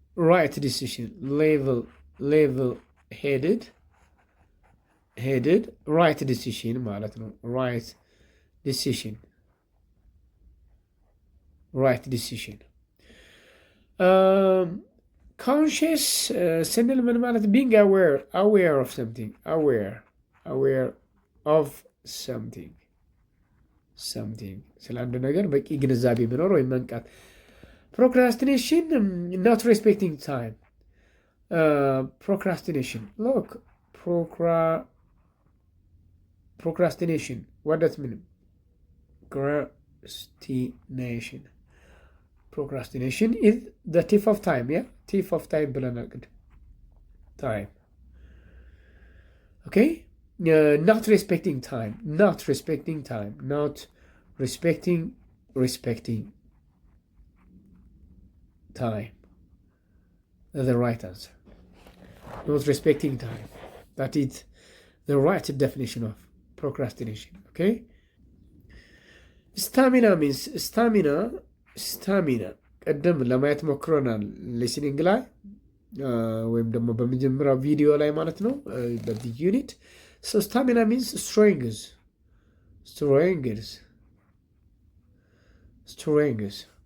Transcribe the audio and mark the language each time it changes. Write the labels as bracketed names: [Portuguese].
[English] Right decision. Level-headed. Right decision [Amharic] ማለት ነው። [English] Right decision. Conscious [Amharic] ስንል ምን ማለት [English] being aware of something. [Amharic] Aware of something ስለ አንድ ነገር በቂ ግንዛቤ መኖር ወይም መንቃት [English] Procrastination, not respecting time. Procrastination. Look, procrastination. What does it mean? Procrastination. Procrastination is the thief of time. Yeah, thief of time. Time. Okay. Not respecting time. Not respecting time. Not respecting time. The right answer. Not respecting time. That is the right definition of procrastination. Okay. Stamina means stamina [Amharic] ቀደም ለማየት ሞክረናል ሊስኒንግ ላይ ወይም ደግሞ በመጀመሪያው ቪዲዮ ላይ ማለት ነው በዚህ ዩኒት ስታሚና ሚንስ ስትሬንግዝ